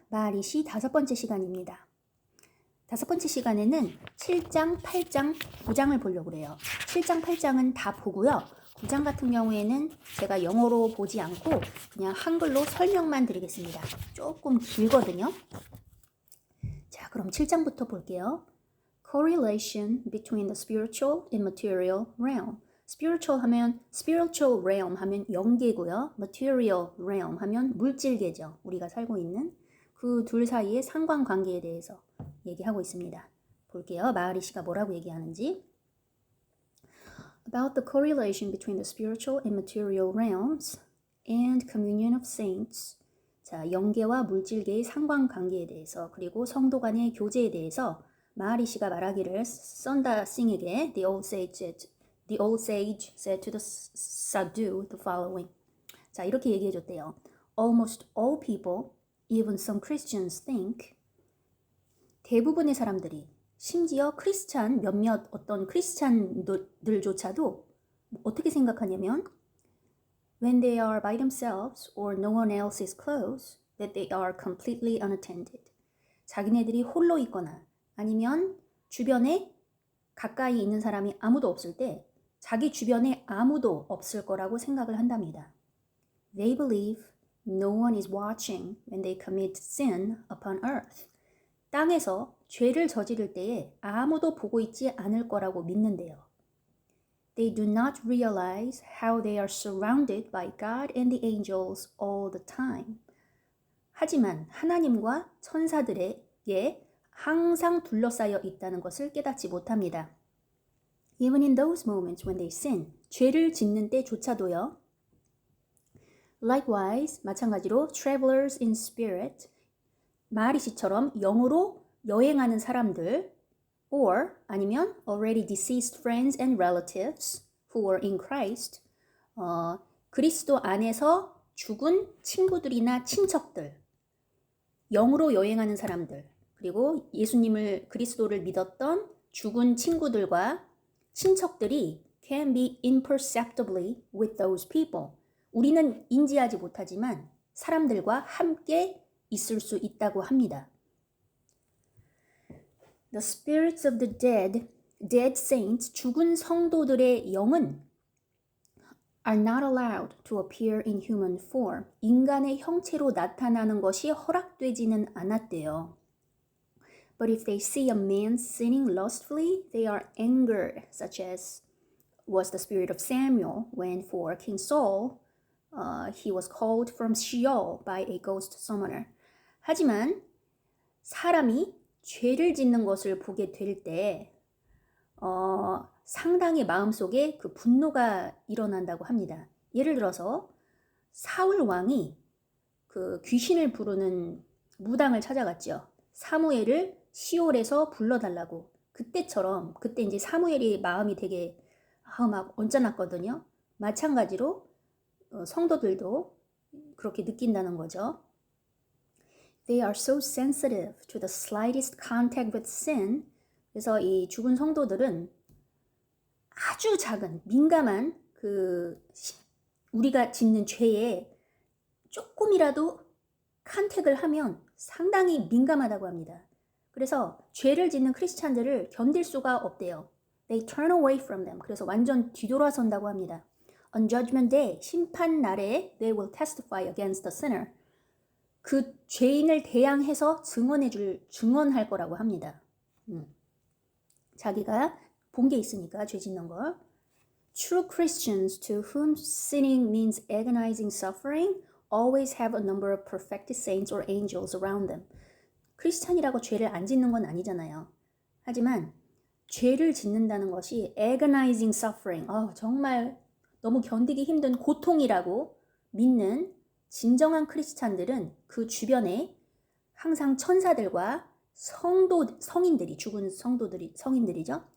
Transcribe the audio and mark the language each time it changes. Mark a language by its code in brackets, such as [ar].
[ko] 마리시 5번째 시간입니다. 5번째 시간에는 7장, 8장, 9장을 보려고 그래요. 7장, 8장은 다 보고요. 9장 같은 경우에는 제가 영어로 보지 않고 그냥 한글로 설명만 드리겠습니다. 조금 길거든요. 자, 그럼 7장부터 볼게요. [en] Correlation between the spiritual and material realm. [ko] spiritual 하면 spiritual realm 하면 영계고요. material realm 하면 물질계죠. 우리가 살고 있는 그 둘 사이의 상관관계에 대해서 얘기하고 있습니다. 볼게요. 마하리시가 뭐라고 얘기하는지. [en] About the correlation between the spiritual and material realms and communion of saints. [ko] 자, 영계와 물질계의 상관관계에 대해서 그리고 성도 간의 교제에 대해서 마하리시가 말하기를 썬다싱에게 [en] the old sage said to the sadhu the following. [ko] 자, 이렇게 얘기해 줬대요. [en] Almost all people, even some Christians think [ko] 대부분의 사람들이 심지어 크리스찬 몇몇 어떤 크리스찬들조차도 어떻게 생각하냐면 [en] when they are by themselves or no one else is close that they are completely unattended. [ko] 자기네들이 홀로 있거나 아니면 주변에 가까이 있는 사람이 아무도 없을 때 자기 주변에 아무도 없을 거라고 생각을 한답니다. [en] They believe no one is watching when they commit sin upon earth. [ko] 땅에서 죄를 저지를 때에 아무도 보고 있지 않을 거라고 믿는데요. [en] They do not realize how they are surrounded by God and the angels all the time. [ko] 하지만 하나님과 천사들에게 항상 둘러싸여 있다는 것을 깨닫지 못합니다. [en] Even in those moments when they sin, [ko] 죄를 짓는 때조차도요. [en] Likewise, [ko] 마찬가지로 [en] travelers in spirit, [ko] 마하리시처럼 영으로 여행하는 사람들 or 아니면 [en] already deceased friends and relatives who are in Christ [ko] 그리스도 안에서 죽은 친구들이나 친척들 영으로 여행하는 사람들 그리고 예수님을 그리스도를 믿었던 죽은 친구들과 친척들이 [en] can be imperceptibly with those people. [ko] 우리는 인지하지 못하지만 사람들과 함께 있을 수 있다고 합니다. [en] The spirits of the dead saints, [ko] 죽은 성도들의 영은 [en] are not allowed to appear in human form. [ko] 인간의 형체로 나타나는 것이 허락되지는 않았대요. [en] But if they see a man sinning lustfully, they are angered, such as was the spirit of Samuel when for King Saul he was called from Sheol by a ghost summoner. [ko] 하지만 사람이 죄를 짓는 것을 보게 될 때 상당히 마음속에 그 분노가 일어난다고 합니다. 예를 들어서 사울 왕이 그 귀신을 부르는 무당을 찾아갔죠. 사무엘을 시올에서 불러달라고. 그때처럼 그때 이제 사무엘이 마음이 되게 막 언짢았거든요. 마찬가지로 성도들도 그렇게 느낀다는 거죠. [en] They are so sensitive to the slightest contact with sin. [ko] 그래서 이 죽은 성도들은 아주 작은 민감한 그 우리가 짓는 죄에 조금이라도 컨택을 하면 상당히 민감하다고 합니다. 그래서 죄를 짓는 크리스찬들을 견딜 수가 없대요. [en] They turn away from them. [ko] 그래서 완전 뒤돌아선다고 합니다. [en] On judgment day, [ko] 심판 날에 [en] they will testify against the sinner. [ko] 그 죄인을 대항해서 증언할 거라고 합니다. 자기가 본 게 있으니까 죄 짓는 걸. [en] True Christians to whom sinning means agonizing suffering always have a number of perfected saints or angels around them. [ko] 크리스찬이라고 죄를 안 짓는 건 아니잖아요. 하지만 죄를 짓는다는 것이 [en] agonizing suffering, [ko] 정말 너무 견디기 힘든 고통이라고 믿는 진정한 크리스찬들은 그 주변에 항상 천사들과 성인들이 죽은 성인들이죠.